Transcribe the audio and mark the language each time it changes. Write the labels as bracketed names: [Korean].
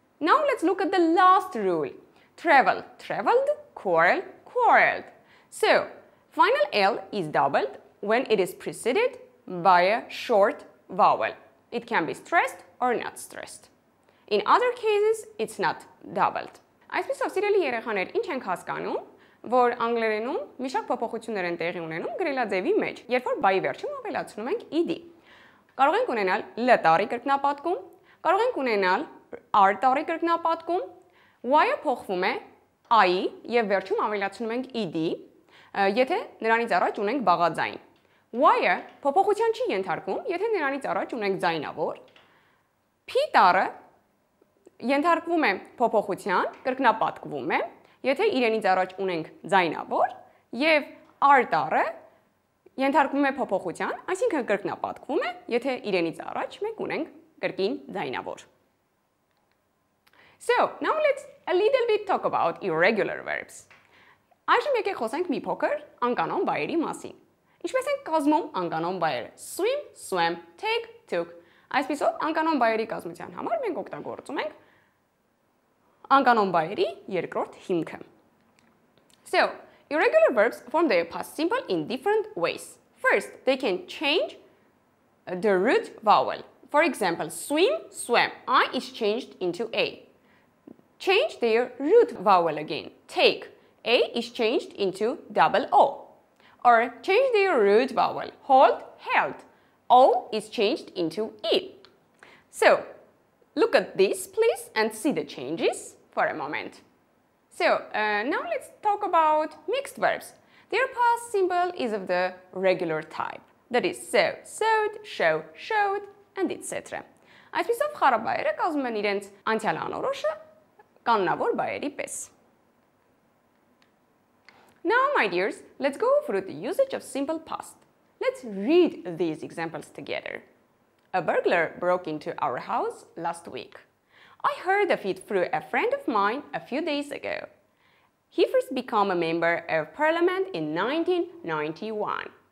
[English] Now let's look at the last rule. Travel, traveled, quarrel, quarreled. So, final L is doubled when it is preceded by a short vowel. It can be stressed or not stressed. In other cases, it's not doubled. [Armenian] Այսպիսով, սիրելի երեխաներ, ինչ ենք հասկանում, որ անգլերենում մի շարք փոփոխություններ են տեղի ունենում գրելաձևի մեջ, երբ որ բայի վերջում ավելացնում ենք ed. Կարող ենք ունենալ l տառի կրկնապատկում, կարող ենք ունենալ r տառի կրկնապատկում, y-ը փոխվում է i-ի եւ վերջում ավելացնում ենք ed, եթե նրանից առաջ ունենք բաղաձայն։ Y-ը փոփոխության չի ենթարկվում, եթե նրանից առաջ ունենք ձայնավոր։ P տառը ենթարկվում է փոփոխության, կրկնապատկվում է, եթե իրենից առաջ ունենք ձայնավոր, եւ R տառը ենթարկվում է փոփոխության, այսինքն կրկնապատկվում է, եթե իրենից առաջ մենք ունենք կրկին ձայնավոր։ [English] So, now let's a little bit talk about irregular verbs. [Armenian] Այժմ եկեք խոսենք մի փոքր անկանոն բայերի մասին։ Ինչպես են կազմում անկանոն բայերը? [English] Swim, swam, take, took։ [Armenian] Այսպիսով, անկանոն բայերի կազմության համար մենք օգտագործում ենք անկանոն բայերի երկրորդ հիմքը։ [English] So, irregular verbs form their past simple in different ways. First, they can change the root vowel. For example, swim, swam. I is changed into A. Change their root vowel again. Take. A is changed into double O. Or change their root vowel. Hold, held. O is changed into E. So, look at this please and see the changes for a moment. So, now let's talk about mixed verbs. Their past simple is of the regular type. That is sew, sewed, show, showed, and etc. [Armenian] Այսպիսով խառը բայերը կազմում են իրենց անցյալ անորոշը կանոնավոր բայերի պես. [English] Now, my dears, let's go through the usage of simple past. Let's read these examples together. A burglar broke into our house last week. I heard of it through a friend of mine a few days ago. He first became a member of parliament in 1991.